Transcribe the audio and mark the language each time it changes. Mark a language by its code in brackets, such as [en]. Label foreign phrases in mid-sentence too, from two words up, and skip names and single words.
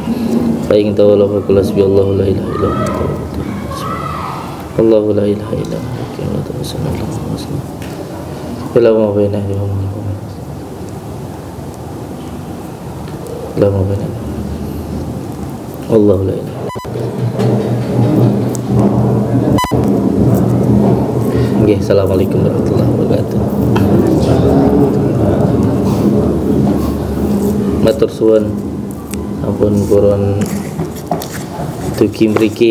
[ar] فإن تولوا فقل حسبي الله لا إله إلا هو الله لا إله إلا هو صلى الله عليه وسلم. ولا ما بينه وما بينه. الله لا إله. Nggih, السلام عليكم ورحمة الله وبركاته. [jv] Matur suwun ampun purun dugi mriki.